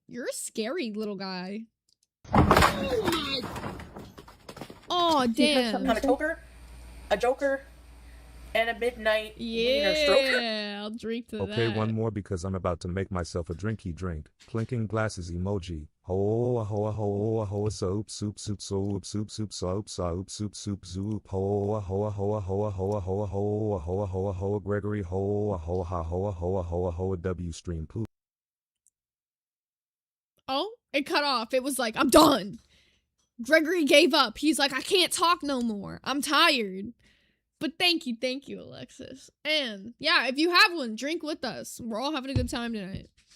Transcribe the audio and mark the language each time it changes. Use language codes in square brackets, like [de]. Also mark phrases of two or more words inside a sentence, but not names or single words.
[en] You're a scary little guy. Oh, damn. On a toker, a joker, and a midnight wiener stroker. Yeah, I'll drink to that. Okay, one more because I'm about to make myself a drinky drink. Clinking glasses emoji. Ho a ho a ho a ho a soap soup soup soap soup soup soap soap soup soup soup ho a ho a ho a ho a ho a ho a ho a ho a ho a ho a Gregory ho a ho a ho a ho a ho a ho a W stream poop. Oh, it cut off. It was like, I'm done. Gregory gave up. He's like, I can't talk no more. I'm tired. But thank you, Alexis. And yeah, if you have one, drink with us. We're all having a good time tonight.